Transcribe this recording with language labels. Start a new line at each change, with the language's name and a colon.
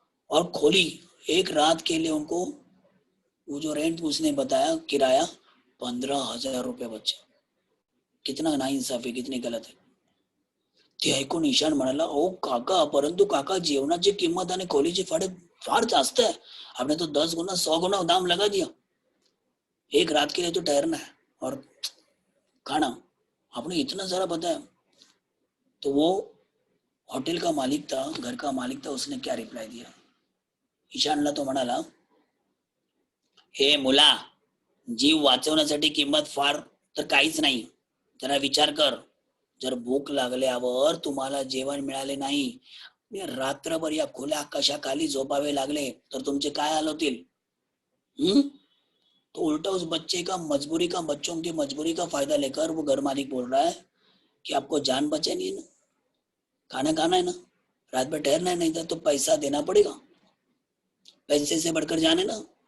Hindi: और खोली एक रात के लिए उनको, वो जो रेंट उसने बताया, किराया 15,000 रुपये बच्चा. कितना नाइंसाफी, कितनी गलत है.
Marathi: ते ऐकून ईशान म्हणाला, ओ काका, परंतु काका जेवणाची किंमत आणि खोलीची भाडे फार जास्त है,
Hindi: आपने तो 10 गुना 100 गुना दाम लगा दिया. एक रात के लिए तो ठहरना है और खाना आपने इतना सारा बताया. तो वो हॉटेल का मालिक था, घर का मालिक था, उसने क्या रिप्लाई दिया,
Marathi: ईशानला तो म्हणाला, हे मुला, जीव वाचवण्यासाठी किंमत फार तर काहीच नाही. जरा विचार कर, जर भूक लागल्यावर तुम्हाला जेवण मिळाले नाही, रात्रभर या खुल्या आकाशाखाली झोपावे लागले तर तुमचे काय हाल होतील.
Hindi: तो उल्टा उस बच्चे का मजबूरी का, बच्चों की मजबूरी का फायदा लेकर वो घर मालिक बोल रहा है कि आपको जान बचे नहीं ना, खाना खाना है ना, रात भर ठहरना है, नहीं था तो पैसा देना पड़ेगा, पैसे से बढ़कर जान है ना.